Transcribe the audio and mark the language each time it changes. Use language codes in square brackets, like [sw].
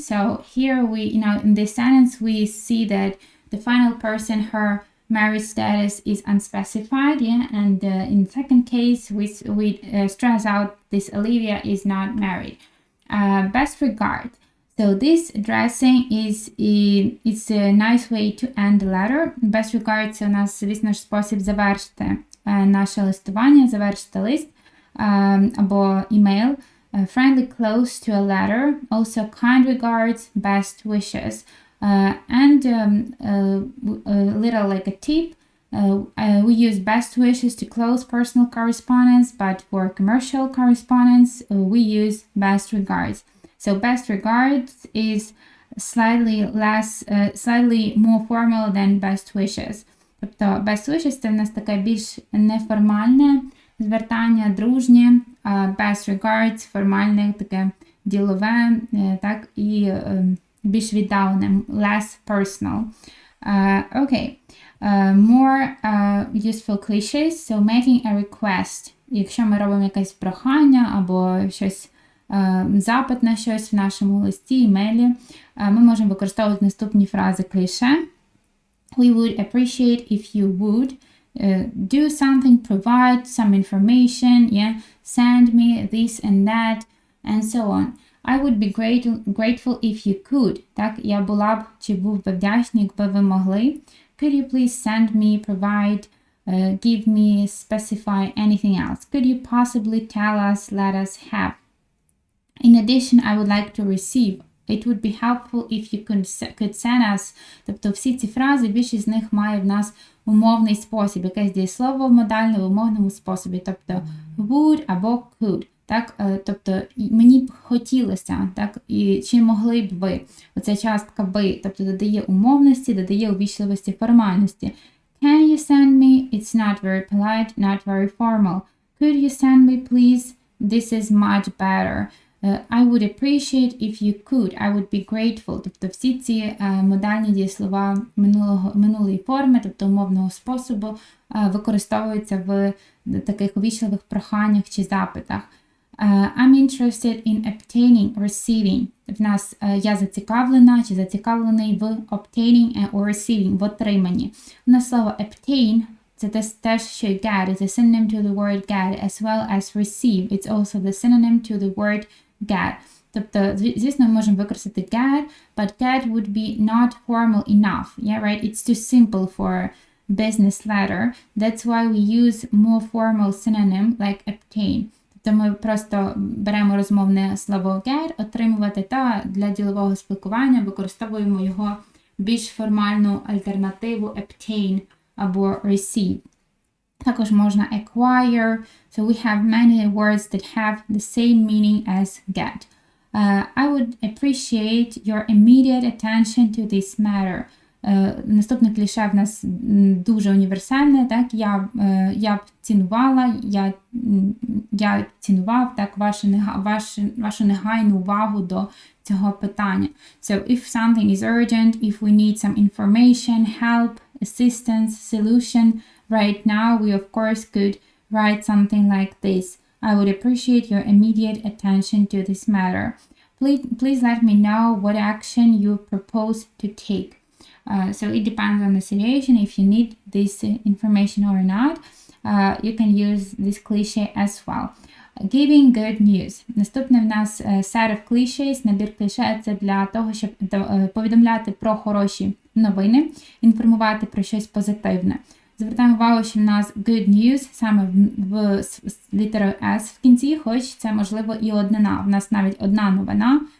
[en] So here we, in this sentence, we see that the final person, her marriage status is unspecified. Yeah, and in the second case, we stress out this Olivia is not married. Best regard. So this addressing is a nice way to end the letter. [uk] Best regard – це у нас, звісно ж, спосіб завершити наше листування, завершити лист або імейл. [en] friendly close to a letter, also kind regards, best wishes. And a little like a tip, we use best wishes to close personal correspondence, but for commercial correspondence, we use best regards. So best regards is slightly more formal than best wishes. [uk] Тобто best wishes – це в нас таке більш неформальне звертання, дружнє, а best regards – формальне, таке ділове, так, і більш віддалене, [en] less personal. Okay. More useful cliches, so making a request. [uk] Якщо ми робимо якесь прохання або щось, запит на щось в нашому листі, імейлі, ми можемо використовувати наступні фрази кліше. [en] We would appreciate if you would do something, provide some information, send me this and that, and so on. I would be grateful if you could. [uk] Так, я була б чи був би вдячний, якби ви могли. [en] Could you please send me, provide, give me, specify anything else? Could you possibly tell us, let us have? In addition, I would like to receive. It would be helpful if you could send us. [uk] Тобто всі ці фрази, більшість з них має в нас умовний спосіб, якесь дієслово модальне в умовному способі, тобто would або could. Так, тобто мені б хотілося, так, і чи могли б ви. Оця частка би, тобто додає умовності, додає увічливості, формальності. [en] Can you send me? It's not very polite, not very formal. Could you send me, please? This is much better. I would appreciate if you could. I would be grateful. [uk] Тобто всі ці модальні дієслова минулої форми, тобто умовного способу, використовуються в таких увічливих проханнях чи запитах. [en] I'm interested in obtaining, receiving. [uk] В нас я зацікавлена чи зацікавлений в obtaining or receiving, в отриманні. У нас слово obtain – це теж що get, [en] it's a synonym to the word get, as well as receive. It's also the synonym to the word get. [uk] Тобто, звісно, ми можемо використати get, [en] but get would be not formal enough. Yeah, right? It's too simple for business letter. That's why we use more formal synonym like obtain. [uk] Тобто ми просто беремо розмовне слово get, отримувати, та для ділового спілкування використовуємо його більш формальну альтернативу obtain або receive. Також можна acquire. [en] So we have many words that have the same meaning as get. I would appreciate your immediate attention to this matter. [uk] Наступне кліше в нас дуже універсальне, так, я б цінувала, я цінував, так, вашу негайну увагу до цього питання. [en] So, if something is urgent, if we need some information, help, assistance, solution, right now we of course could write something like this. I would appreciate your immediate attention to this matter. Please let me know what action you propose to take. So it depends on the situation. If you need this information or not, you can use this cliche as well. Giving good news. [uk] Наступне в нас [en] set of cliches. [uk] Набір кліше – це для того, щоб повідомляти про хороші новини, інформувати про щось позитивне. Звертаємо увагу, що в нас good news саме в літерою S в кінці, хоч це, можливо, і однина. В нас навіть одна новина.